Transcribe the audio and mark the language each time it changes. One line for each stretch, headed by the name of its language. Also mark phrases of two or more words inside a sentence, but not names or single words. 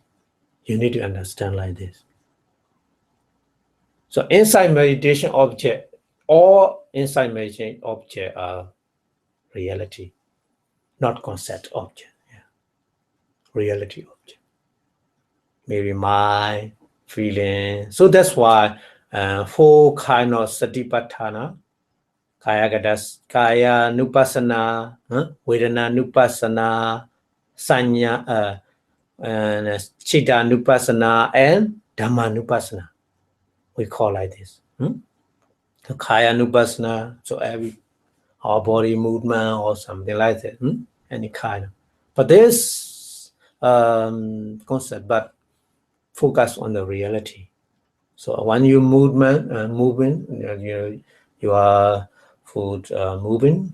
English: You need to understand like this. So insight meditation object, all insight meditation object are reality, not concept object. Yeah. Reality object. Maybe mind, feeling. So that's why 4 kind of satipatthana,
Pali: kaya nupassana, vedana nupassana, sanya, chitta nupassana, and dhamma nupassana.
English: We call like this. So kaya nupassana, so our body movement or something like that, any kind of. But this concept, but focus on the reality. So when you moving, you are food moving.